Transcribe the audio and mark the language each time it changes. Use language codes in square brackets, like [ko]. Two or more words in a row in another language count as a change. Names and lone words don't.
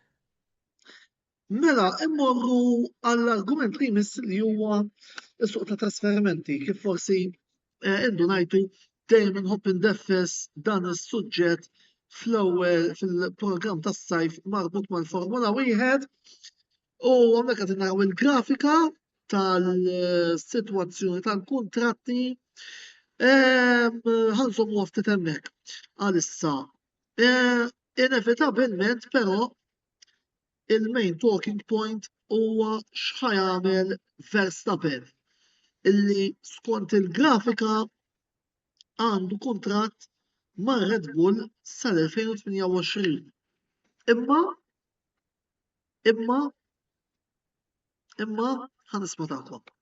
[mt] Mela, immorru għall-argument li jmiss li huwa s-suq ta' trasferimenti, kif forsi indunajtu dejjem inħobb indeffes dan is-suġġett fl-ewwel fil-programm tas-sajf marbut mal-Formula Wieħed u hawnhekk qed naraw il-grafika tal-sitwazzjoni tal-kuntratti ħanżommu ftit hemmhekk għalissa. Inevitabilment però il- [en] main talking point [mt] huwa x'ħajamel Verstappen illi skont il-grafika għandu kuntratt ma' Red Bull sal-2028. Imma ħanisma' tagħkom.